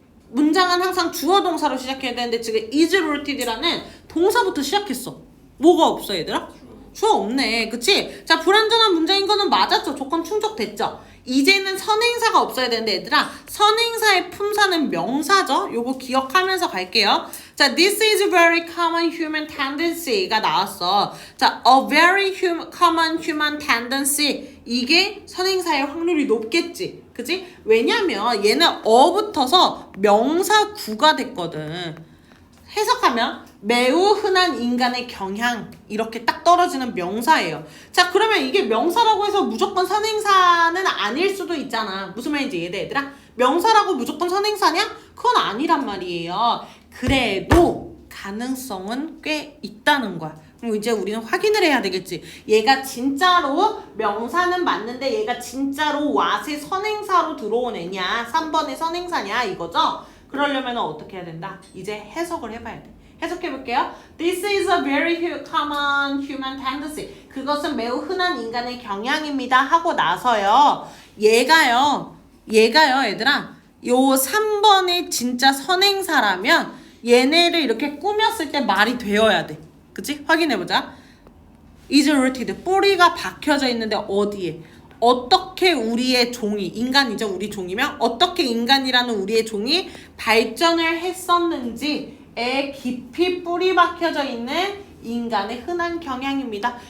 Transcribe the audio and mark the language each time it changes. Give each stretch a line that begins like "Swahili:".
Korean: 문장은 항상 주어 동사로 시작해야 되는데 지금
English: is rooted
Korean: 라는 동사부터 시작했어. 뭐가 없어 얘들아? 주어 없네. 그치? 자, 불완전한 문장인 거는 맞았죠. 조건 충족됐죠. 이제는 선행사가 없어야 되는데 얘들아, 선행사의 품사는 명사죠. 요거 기억하면서 갈게요.
English: 자, this is a very common human tendency가
Korean: 나왔어. 자,
English: a very common human tendency,
Korean: 이게 선행사의 확률이 높겠지. 그치? 왜냐면 얘는 어붙어서 명사 구가 됐거든. 해석하면 매우 흔한 인간의 경향, 이렇게 딱 떨어지는 명사예요. 자, 그러면 이게 명사라고 해서 무조건 선행사는 아닐 수도 있잖아. 무슨 말인지 이해돼 얘들아? 명사라고 무조건 선행사냐? 그건 아니란 말이에요. 그래도 가능성은 꽤 있다는 거야. 그럼 이제 우리는 확인을 해야 되겠지. 얘가 진짜로 명사는 맞는데 얘가 진짜로 what의 선행사로 들어온 애냐, 3번의 선행사냐 이거죠? 그러려면 어떻게 해야 된다? 이제 해석을 해봐야 돼. 해석해볼게요.
English: This is a very common human tendency.
Korean: 그것은 매우 흔한 인간의 경향입니다. 하고 나서요. 얘가요 얘들아, 요 3번의 진짜 선행사라면 얘네를 이렇게 꾸몄을 때 말이 되어야 돼. 그치? 확인해보자.
English: is rooted,
Korean: 뿌리가 박혀져 있는데 어디에? 어떻게 우리의 종이, 인간이죠, 우리 종이면 어떻게 인간이라는 우리의 종이 발전을 했었는지에 깊이 뿌리 박혀져 있는 인간의 흔한 경향입니다.